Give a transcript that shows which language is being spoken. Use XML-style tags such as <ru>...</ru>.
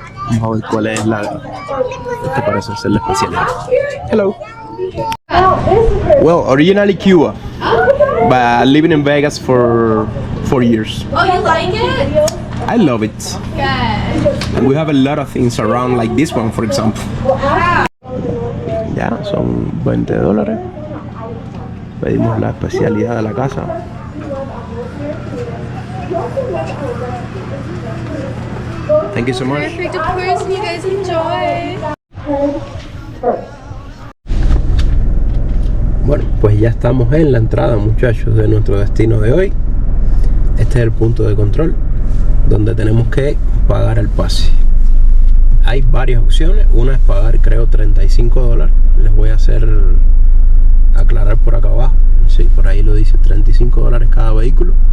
<es>Vamos a ver cuál es este parece ser la especialidad.</es> <en>Hello. Well, originally Cuba, but living in Vegas for 4 years. Oh, you like it? I love it. Good. And we have a lot of things around, like this one, for example.</en> <es>Ya, son $20. Pedimos la especialidad de la casa.</es> <en>Thank you so much. Perfect, of course, and you guys enjoy.</en> <es>Bueno, pues ya estamos en la entrada, muchachos, de nuestro destino de hoy. Este es el punto de control donde tenemos que pagar el pase. Hay varias opciones. Una es pagar, creo, $35. Les voy a aclarar por acá abajo. Sí, por ahí lo dice, $35 cada vehículo.</es>